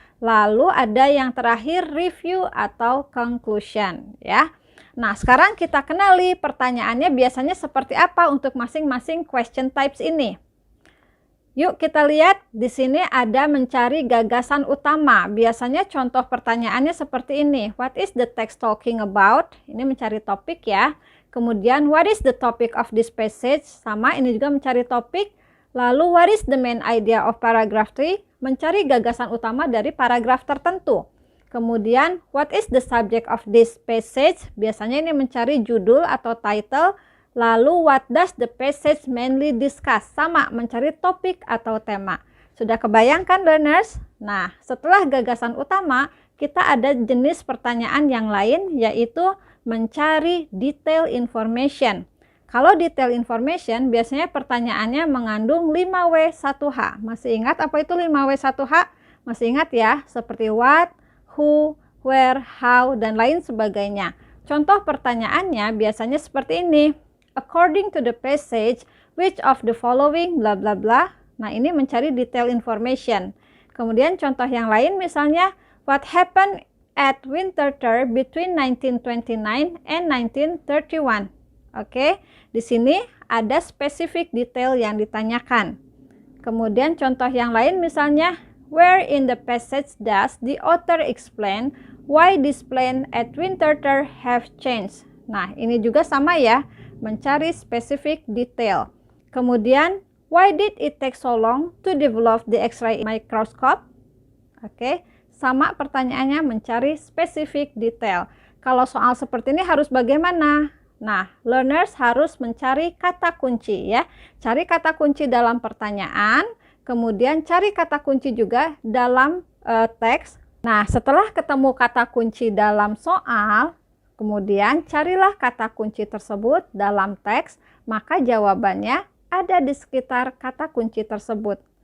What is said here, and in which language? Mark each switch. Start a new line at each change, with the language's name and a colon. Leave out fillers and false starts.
Indonesian: Lalu ada yang terakhir review atau conclusion ya. Nah, sekarang kita kenali pertanyaannya biasanya seperti apa untuk masing-masing question types ini. Yuk kita lihat, di sini ada mencari gagasan utama. Biasanya contoh pertanyaannya seperti ini.
English: What is the text talking about?
Indonesian: Ini mencari topik ya.
English: Kemudian what is the topic of this passage?
Indonesian: Sama, ini juga mencari topik.
English: Lalu what is the main idea of paragraph 3?
Indonesian: Mencari gagasan utama dari paragraf tertentu.
English: Kemudian what is the subject of this passage?
Indonesian: Biasanya ini mencari judul atau title.
English: Lalu what does the passage mainly discuss?
Indonesian: Sama, mencari topik atau tema. Sudah kebayangkan learners? Nah, setelah gagasan utama, kita ada jenis pertanyaan yang lain, yaitu mencari detail information. Kalau detail information, biasanya pertanyaannya mengandung 5W1H. Masih ingat apa itu 5W1H? Masih ingat ya? Seperti what, who, where, how, dan lain sebagainya. Contoh pertanyaannya biasanya seperti ini.
English: According to the passage, which of the following bla bla bla.
Indonesian: Nah, ini mencari detail information. Kemudian contoh yang lain misalnya,
English: what happened at Winterthur between 1929 and 1931.
Indonesian: Oke, di sini ada spesifik detail yang ditanyakan. Kemudian contoh yang lain misalnya,
English: where in the passage does the author explain why this plan at Winterthur have changed.
Indonesian: Nah, ini juga sama ya, mencari specific detail.
English: Kemudian, why did it take so long to develop the X-ray microscope?
Indonesian: Oke, sama pertanyaannya mencari specific detail. Kalau soal seperti ini harus bagaimana? Nah, learners harus mencari kata kunci ya. Cari kata kunci dalam pertanyaan, kemudian cari kata kunci juga dalam teks. Nah, setelah ketemu kata kunci dalam soal, kemudian carilah kata kunci tersebut dalam teks, maka jawabannya ada di sekitar kata kunci tersebut.